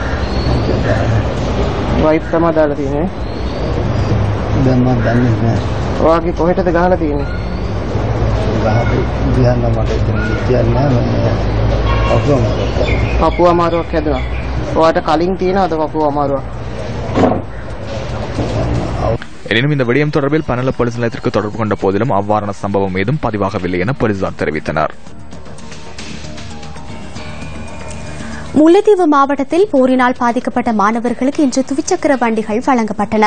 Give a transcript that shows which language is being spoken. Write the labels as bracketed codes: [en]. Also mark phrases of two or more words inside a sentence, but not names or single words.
[si] වයිප් තමයි දාලා තියෙන්නේ. දැන් මම දන්නේ නැහැ. ඔයාගේ කොහෙටද ගහලා තියෙන්නේ? ගහපු ගියන්න මට කියන්නේ නැහැ. පපුව අමාරුවක් හැදුනා. ඔයාට කලින් තියෙනවද පපුව අමාරුවක්? [ta] எனினும் இந்த விடயம் தொடர்பில் பன்னல போலீஸ் நிலையத்திற்கு தொடர்பு கொண்ட போதிலும் அவ்வாறான சம்பவம் ஏதும் பதிவாகவில்லை என போலீசார் தெரிவித்தனர். முல்லைத்தீவு மாவட்டத்தில் போரினால் பாதிக்கப்பட்ட மாணவர்களுக்கு இன்று துவிச்சக்கர வண்டிகள் வழங்கப்பட்டன.